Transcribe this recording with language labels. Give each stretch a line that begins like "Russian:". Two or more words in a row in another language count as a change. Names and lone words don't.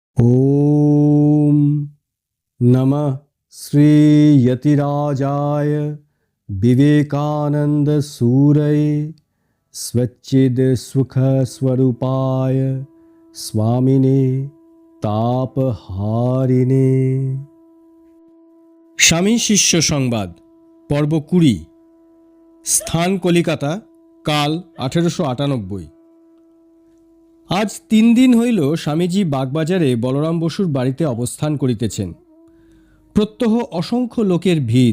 Sanskrit: ओम नमः श्री यतिराजाय विवेकानंद सूरये स्वच्चिद सुख स्वरूपाय स्वामिने तापहारिणे।
Bangla: স্বামী শিষ্য সংবাদ পর্ব 20। স্থান কলিকাতা, কাল 1898। আজ 3 দিন হইল স্বামীজি বাগবাজারে বলরাম বসুর বাড়িতে অবস্থান করিতেছেন। প্রত্যহ অসংখ্য লোকের ভিড়।